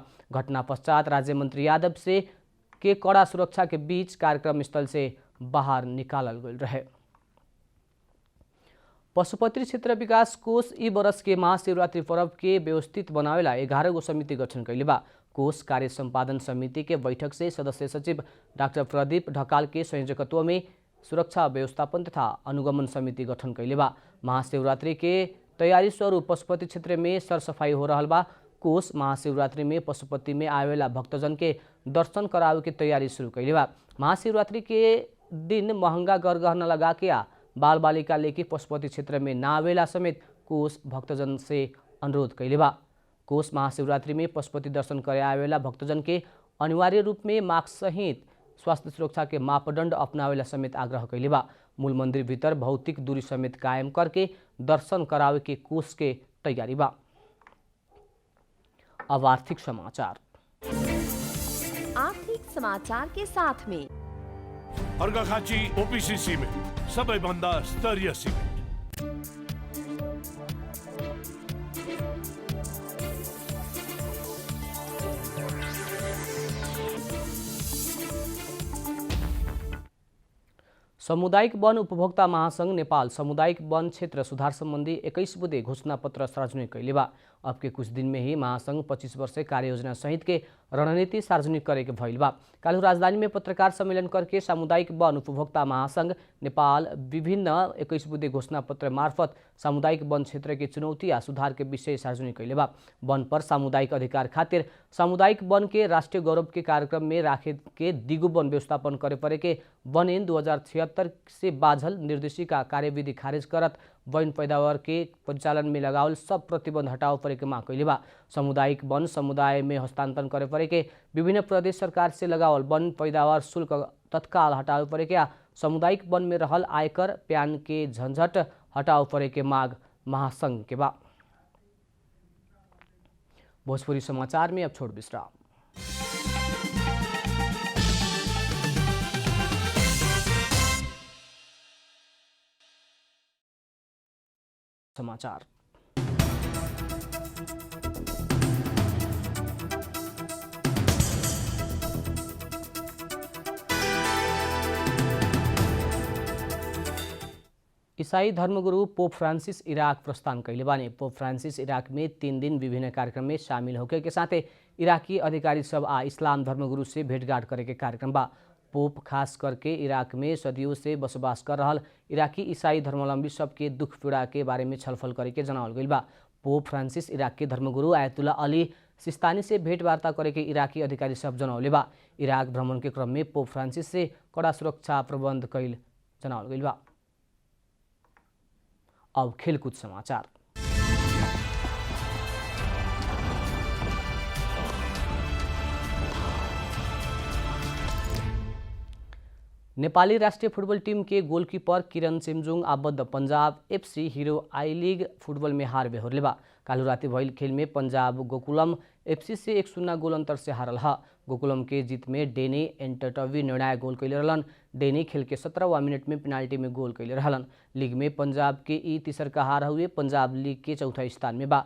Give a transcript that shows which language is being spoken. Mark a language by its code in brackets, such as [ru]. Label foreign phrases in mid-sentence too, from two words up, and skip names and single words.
[bho] घटना पश्चात राज्य मंत्री यादव से के कड़ा सुरक्षा के बीच कार्यक्रम स्थल से बाहर निकालल गए रहे। पशुपति क्षेत्र विकास कोष ई वर्ष के महाशिवरात्रि पर्व के व्यवस्थित बनावेला 11 गो समिति गठन कैले बा। कोष कार्य संपादन समिति के बैठक से सदस्य सचिव डाक्टर प्रदीप ढकाल के संयोजकत्व में सुरक्षा व्यवस्थापन तथा अनुगमन समिति गठन कैले बा। महाशिवरात्रि के तैयारी स्वरूप पशुपति क्षेत्र में सरसफाई हो रहा बा। कोष महाशिवरात्रि में पशुपति में आवेला भक्तजन के दर्शन करावे के तैयारी शुरू कैले बा। महाशिवरात्रि के दिन महंगा गरगहना लगा के आ बाल बालिका लेके पशुपति क्षेत्र में ना आवेला समेत कोष भक्तजन से अनुरोध कैले बा। कोष महाशिवरात्रि में पशुपति दर्शन करे आवेला भक्तजन के अनिवार्य रूप में मास्क सहित स्वास्थ्य सुरक्षा के मापदंड अपनावेला समेत आग्रह कैले बा। मूल मंदिर भीतर भौतिक दूरी समेत कायम करके दर्शन करावे के कोष के तैयारी बा। अब आर्थिक समाचार। आर्थिक समाचार के साथ में [ne] अर्घाखाँची ओपीसी सिमेन्ट सबैभन्दा स्तरीय सिमेन्ट। [bho] सामुदायिक वन उपभोक्ता महासंघ नेपाल सामुदायिक वन क्षेत्र सुधार संबंधी 21 बुँदे घोषणा पत्र सार्वजनिक कैले बा। अब के कुछ दिन में ही महासंघ 25 वर्ष कार्ययोजना सहित के रणनीति सार्वजनिक करे के भइल बा। काल्हू राजधानी में पत्रकार सम्मेलन करके सामुदायिक वन उपभोक्ता महासंघ नेपाल विभिन्न 21 बुँदे घोषणा पत्र मार्फत सामुदायिक वन क्षेत्र के चुनौती आ सुधार के विषय सार्वजनिक कैले बा। वन पर सामुदायिक अधिकार खातिर सामुदायिक वन के राष्ट्रीय गौरव के कार्यक्रम में राखे के दिगो वन व्यवस्थापन करे परे के वन ऐन 2076 से बाझल निर्देशिका कार्यविधि खारिज करत वन पैदावार के परिचालन में लगावल सब प्रतिबंध हटाव परे के मांग कैले बा। सामुदायिक वन समुदाय में हस्तांतरण करे परे के विभिन्न प्रदेश सरकार से लगावल वन पैदावार शुल्क तत्काल हटावे परे के सामुदायिक वन में रहल आयकर प्यान के झंझट हटाव परे के मांग महासंघ के बा। भोजपुरी समाचार में अब छोड़ विश्राम। समाचार। ईसाई धर्मगुरु पोप फ्रांसिस इराक प्रस्थान कैले बानी। पोप फ्रांसिस इराक में 3 दिन विभिन्न कार्यक्रम में शामिल होके के साथ इराकी अधिकारी सब आ इस्लाम धर्मगुरु से भेंटघाट करे के कार्यक्रम बा। पोप खास करके इराक में सदियों से बसोबास कर रहल इराकी ईसाई धर्मावलंबी सबके दुख पीड़ा के बारे में छलफल करे के जनावल गइल बा। पोप फ्रांसिस इराक के धर्मगुरु आयतुल्ला अली सिस्तानी से भेंट वार्ता करे के इराकी अधिकारी सब जनौले बा। इराक भ्रमण के क्रम में पोप फ्रांसिस से कड़ा सुरक्षा प्रबंध कैल जनावल गइल बा। अब खेलकूद समाचार। नेपाली राष्ट्रिय फुटबल टीम के गोलकीपर किरण चेम्जुङ आबद्ध पंजाब एफसी हीरो आई लीग फुटबल में हार बेहोरले बा। कालू राति भइल खेल में पंजाब गोकुलम एफसी से 1-0 गोल अंतर से हारल हा। गोकुलम के जीत में डेनी एंटटवी निर्णायक गोल कैले रहलन। डेनी खेल के 17वां मिनट में पेनाल्टी में गोल कैले रहलन। लीग में पंजाब के ई तीसर का हार हुए पंजाब लीग के चौथा स्थान में बा।